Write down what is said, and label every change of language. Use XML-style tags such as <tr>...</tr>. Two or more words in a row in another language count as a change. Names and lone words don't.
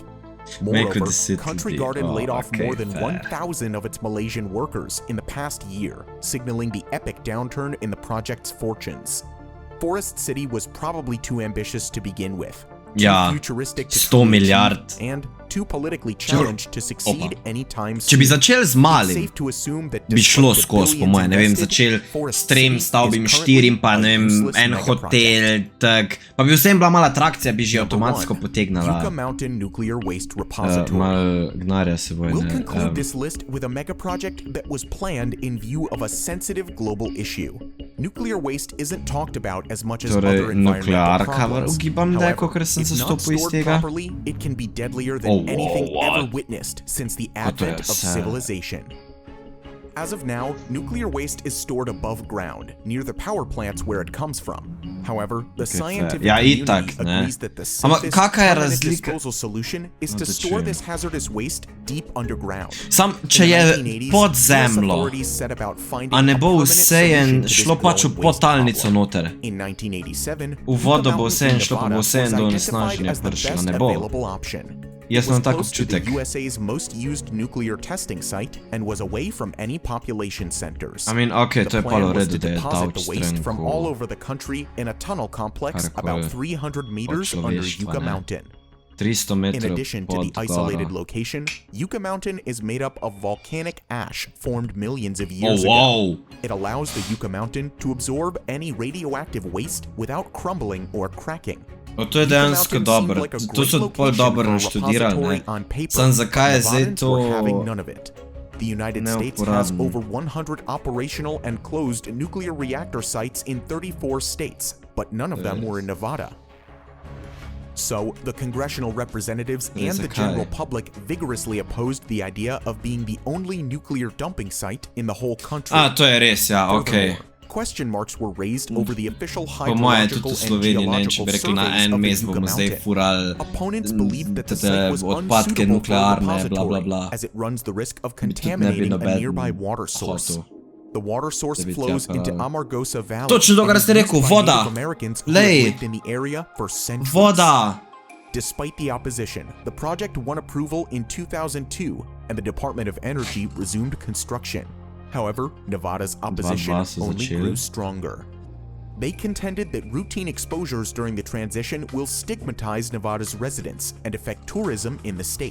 <en>Moreover, Country Garden laid off more than 1,000 of its Malaysian workers in the past year, signaling the epic downturn in the project's fortunes. Forest City was probably too ambitious to begin with, too futuristic to</en> <sl>100 milijard.</sl> <en>And too politically challenged to succeed anytime soon.</en> <sl>Če bi začeli z malim, bi šlo skozi, po moje, ne vem, začeli s 3 stavbami, 4, pa ne vem, en hotel, tak, pa bi vsem bila mala atrakcija, bi že avtomatsko potegnala.</sl> <en>Yucca Mountain Nuclear Waste Repository.</en> <sl>Mal gnarja se vojne.</sl> <en>We'll conclude this list with a mega project that was planned in view of a sensitive global issue. Nuclear waste isn't talked about as much as other environmental problems. However, if not stored properly, it can be deadlier than anything ever witnessed since the advent of civilization. As of now, nuclear waste is stored above ground, near the power plants where it comes from. However, the scientific community agrees that the safest permanent disposal solution is to store this hazardous waste deep underground.</en> <sl>Sam, če je pod zemljo, a ne bo vsejen šlo pač v podtalnico noter. V vodo bo vsejen šlo, pa bo vsejen do onesnaženja prišlo, ne bo. Jaz imam tak občutek.</sl> <en>USA's most used nuclear testing site and was away from any population centers. I mean, okay,</en> <sl>to je pa v redu, da je</sl> <en>deposit the waste from all over the country in a tunnel complex about 300 meters under Yucca Mountain.</en> <sl>300 metrov</sl> <en>in addition to the isolated location, Yucca Mountain is made up of volcanic ash formed millions of years ago. It allows the Yucca Mountain to absorb any radioactive waste without crumbling or cracking.</en> <sl>To je dejansko dobro, to so pol dobro naštudirali, ne? Sam zakaj je zdaj to</sl> <en>The United States has over 100 operational and closed nuclear reactor sites in 34 states, but none of them were in Nevada. So, the congressional representatives and the general public vigorously opposed the idea of being the only nuclear dumping site in the whole country.</en> <sl>To je res, ja, okej.</sl> <en>Question marks were raised over the official</en> <sl>Po moje tudi</sl> <en>hydrological</en> <sl>v</sl> <en>and</en> <sl>Sloveniji, ne vem, če</sl> <en>geological</en> <sl>bi rekli, na</sl> <en>surveys</en> <sl>en</sl> <en>of the</en> <sl>mest</sl> <en>Yucca</en> <sl>bomo zdaj</sl> <en>Mountain.</en> <sl>furali</sl> <en>Opponents believed that the site was</en> <sl>odpadke</sl> <en>unsuitable for a</en> <sl>nuklearne, bla, bla,</sl> <en>repository,</en> <sl>bla.</sl> <en>as it runs the risk of</en> <sl>Tudi ne bi</sl> <en>contaminating a</en> <sl>noben</sl> <en>nearby water source.</en> <sl>hotel.</sl> <en>The water source</en> <sl>Da bi tja</sl> <en>flows into</en> <sl>peljali.</sl> <en>Amargosa Valley.</en> <sl>Točno to, kar</sl> <en>and is</en> <sl>ste</sl> <en>used</en> <sl>rekel,</sl> <en>by</en> <sl>voda.</sl> <en>Native Americans who have</en> <sl>Lej.</sl> <en>lived in the area for centuries.</en> <sl>Voda!</sl> <en>Despite the opposition, the project won approval in 2002, and the Department of Energy resumed construction. However, Nevada's opposition</en> <sl>22 so</sl> <en>only</en> <sl>začeli.</sl> <en>grew stronger. They contended that routine exposures during the transition will stigmatize Nevada's residents and affect tourism in the state.</en>